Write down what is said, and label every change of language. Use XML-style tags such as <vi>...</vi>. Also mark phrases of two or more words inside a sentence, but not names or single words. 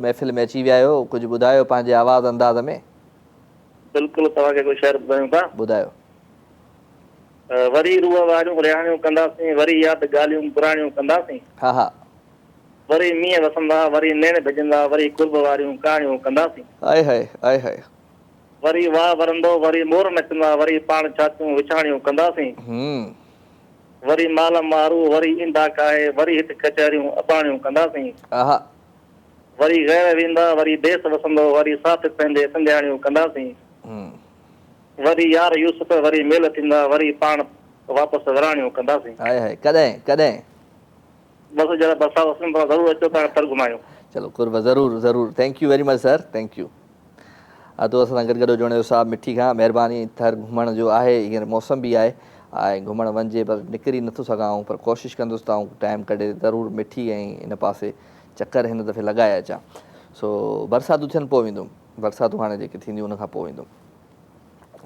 <sd>महफ़िल में अची विया आहियो, कुझु ॿुधायो पंहिंजे आवाज़ अंदाज़ में। बिल्कुलु तव्हांखे कोई शहर ॿुधायूं था। ॿुधायो। वरी रूह वारियूं रिहाणियूं कंदासीं, वरी यादि ॻाल्हियूं पुराणियूं कंदासीं। हा हा। वरी मींहं वसंदा, वरी नेण भिजंदा, वरी कुर्ब वारियूं कहाणियूं कंदासीं। आए हाय आए हाय। वरी वाह वरंदो, वरी मोर नचंदा, वरी पाण छातियूं विछाणियूं कंदासीं। वरी माल मारू, वरी ईंदा काहे, वरी हिते कचहरियूं अबाणियूं कंदासीं। वरी गैर वेंदा, वरी देस वसंदो, वरी साथ पंहिंजे संजाणियूं कंदासीं। वरी यार यूसुफ, वरी मेल थींदा, वरी पाण वापसि विराणियूं कंदासीं। कॾहिं कॾहिं बसि जरा बरसात वसनि था, ज़रूरु अचो तव्हां तर घुमायूं। चलो कुर्ब, ज़रूरु ज़रूरु।</sd> <en>Thank you very much sir, thank you.</en> <sd>अधु असां सां गॾु जुड़े साहब मिठी खां महिरबानी। थर घुमण जो आहे, हींअर मौसम बि आहे ऐं घुमणु वञिजे, पर निकिरी नथो सघां, पर कोशिशि कंदुसि त टाइम कढे ज़रूरु मिठी ऐं इन पासे चकर हिन दफ़े लॻाए अचां। सो बरसातूं थियनि पोइ वेंदुमि, बरसातूं हाणे जेके थींदियूं उनखां पोइ वेंदुमि।</sd>